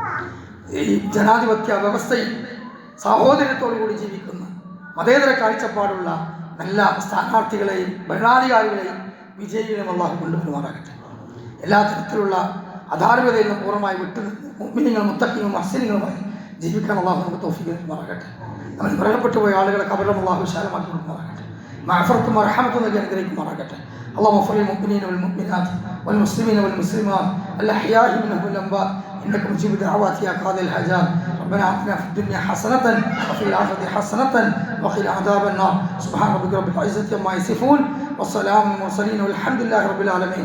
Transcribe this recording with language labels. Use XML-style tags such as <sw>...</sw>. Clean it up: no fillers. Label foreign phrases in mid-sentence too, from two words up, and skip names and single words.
<ml>ഈ ജനാധിപത്യ വ്യവസ്ഥയിൽ സാഹോദര്യത്തോടുകൂടി ജീവിക്കുന്ന മതേതര കാഴ്ചപ്പാടുള്ള നല്ല സ്ഥാനാർത്ഥികളെയും ഭരണാധികാരികളെയും വിജയികളെയും അല്ലാഹു കൊണ്ടുവരുമാറാകട്ടെ. എല്ലാ തരത്തിലുള്ള അധാർമികതയിൽ നിന്ന് പൂർണ്ണമായി മുഅ്മിനീങ്ങളും മുത്തഖീങ്ങളും മുഹ്സിനുകളുമായി ജീവിക്കാൻ അല്ലാഹു നമുക്ക് തൗഫീഖ് നൽകുമാറാകട്ടെ. നമ്മൾ മരണപ്പെട്ടുപോയ ആളുകളെ ഖബറും അല്ലാഹു വിശാലമാക്കി കൊടുക്കുമാറാകട്ടെ. മഅഫറത്തും റഹ്മത്തും നൽകി അനുഗ്രഹിക്കുമാറാകട്ടെ.</ml> <ar>اللهم اغفر للمؤمنين والمؤمنات والمسلمين والمسلمات الأحياء منهم والأموات إنك مجيب دعوات يا قاضي الحاجات. ربنا آتنا في الدنيا حسنة وفي الآخرة حسنة وقنا عذاب النار. سبحان ربك رب العزة عما يصفون والسلام على المرسلين والحمد لله رب العالمين.</ar>